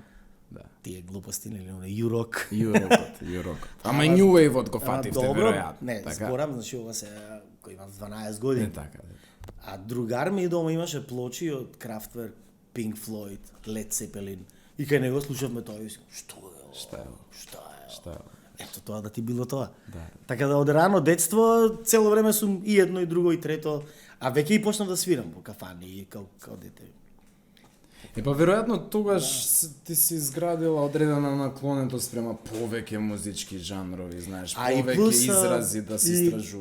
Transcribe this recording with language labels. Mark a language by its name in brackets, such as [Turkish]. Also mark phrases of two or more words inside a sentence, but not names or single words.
[Macedonian] тие глупости, нели она Юрок. Юрок. Ама и New Wave-от го фативте, Добро, веројатно. не, така? зборам, значи ова се кој има 12 години. Не така. А другар ми дома имаше плочи од Kraftwerk, Pink Floyd, Led Zeppelin. И кај него слушавме тоа и си, што е ова? [Serbian] Šta je ovo? Šta je Šta je ovo? [Macedonian] Ето тоа да ти било тоа. Да. Така да од рано детство цело време сум и едно и друго и трето, а веќе и почнав да свирам по кафани и као дете. Па веројатно тогаш ти си изградила одредена наклонетост према повеќе музички жанрови, знаеш, повеќе изрази да се истражуваат.